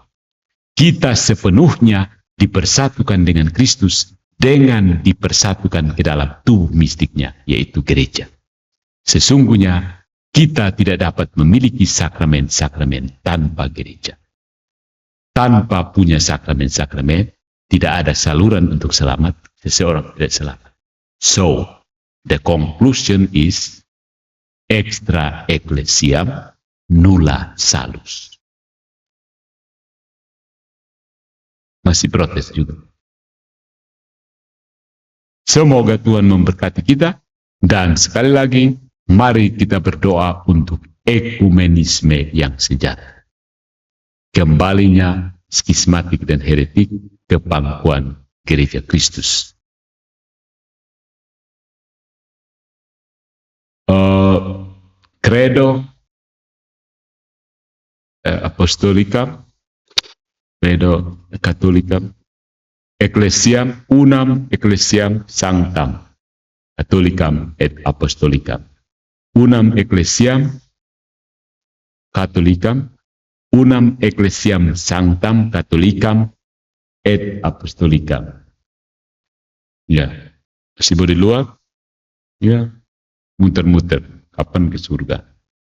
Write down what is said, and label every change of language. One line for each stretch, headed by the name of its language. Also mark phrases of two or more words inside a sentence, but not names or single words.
Indonesian: Kita sepenuhnya dipersatukan dengan Kristus dengan dipersatukan ke dalam tubuh mistiknya, yaitu gereja. Sesungguhnya kita tidak dapat memiliki sakramen-sakramen tanpa gereja. Tanpa punya sakramen-sakramen, tidak ada saluran untuk selamat, seseorang tidak selamat.
English: So, the conclusion is
Latin: extra ecclesiam nulla salus.
Indonesian: Masih protes juga. Semoga Tuhan memberkati kita, dan sekali lagi, mari kita berdoa untuk ekumenisme yang sejati. Kembalinya skismatik dan heretik ke pangkuan Gereja Kristus.
Latin: Credo Apostolicam, Credo Catholicam, Ecclesiam unam Ecclesiam sanctam, Catholicam et Apostolicam. Unam Ecclesiam Catholicam, unam Ecclesiam sanctam Catholicam et Apostolicam.
Indonesian: Ya, masih di luar? Ya, muter-muter. Kapan ke surga?